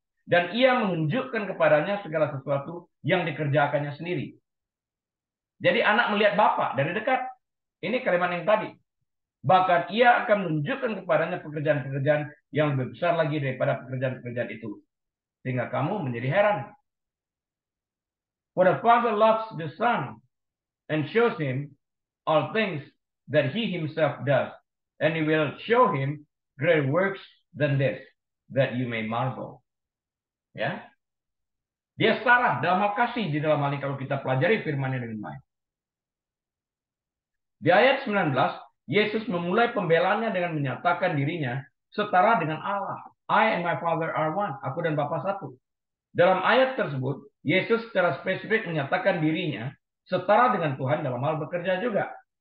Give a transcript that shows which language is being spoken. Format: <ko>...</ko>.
<id>Dan ia menunjukkan kepadanya segala sesuatu yang dikerjakannya sendiri. Jadi anak melihat Bapa dari dekat. Ini kalimat yang tadi. Bahkan ia akan menunjukkan kepadanya pekerjaan-pekerjaan yang lebih besar lagi daripada pekerjaan-pekerjaan itu. Sehingga kamu menjadi heran.</id> <en>For the Father loves the Son and shows him all things that he himself does. And he will show him greater works than this. that you may marvel. Ya.</en> <id>Dia setara dalam hal kasih di dalam hal ini kalau kita pelajari firman-Nya dengan baik. Di ayat 19, Yesus memulai pembelaannya dengan menyatakan dirinya setara dengan Allah.</id> <en>I and my Father are one.</en> <id>Aku dan Bapa satu. Dalam ayat tersebut, Yesus secara spesifik menyatakan dirinya setara dengan Tuhan dalam hal bekerja juga.</id>